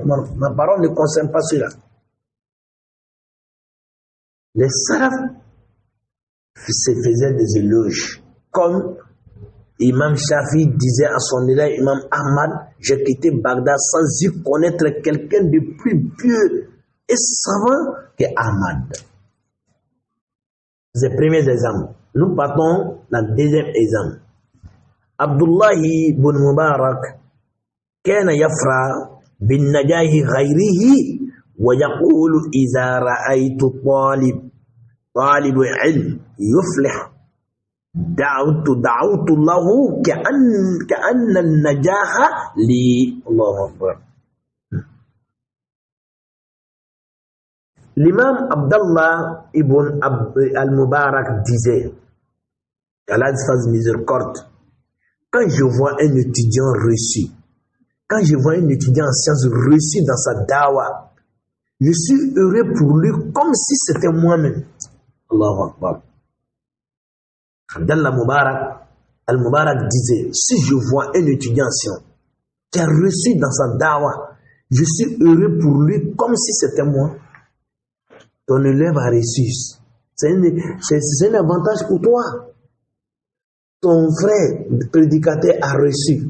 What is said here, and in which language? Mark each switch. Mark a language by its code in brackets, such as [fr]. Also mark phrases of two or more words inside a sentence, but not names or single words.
[fr] Ma parole ne concerne pas cela. Les salafs se faisaient des éloges, comme Imam Shafi disait à son élève Imam Ahmad, j'ai quitté Bagdad sans y connaître quelqu'un de plus pieux et savant que Ahmad. C'est le premier exemple. Nous partons dans le deuxième exemple. [ar] Abdullahi ibn Mubarak كان يفرح بالنجاح غيره ويقول إذا رأيت طالب علم يفلح دعوت له كأن النجاح لي. الله أكبر. [fr] L'imam Abdallah ibn al-Mubarak disait, Allah fasse miséricorde, quand je vois un étudiant réussi, quand je vois un étudiant en sciences réussi dans sa dawa, je suis heureux pour lui comme si c'était moi-même. [ar] الله أكبر. [fr] Abdallah al-Mubarak disait, si je vois un étudiant en sciences qui a réussi dans sa dawa, je suis heureux pour lui comme si c'était moi. Ton élève a réussi. C'est un avantage pour toi. Ton frère prédicateur a réussi.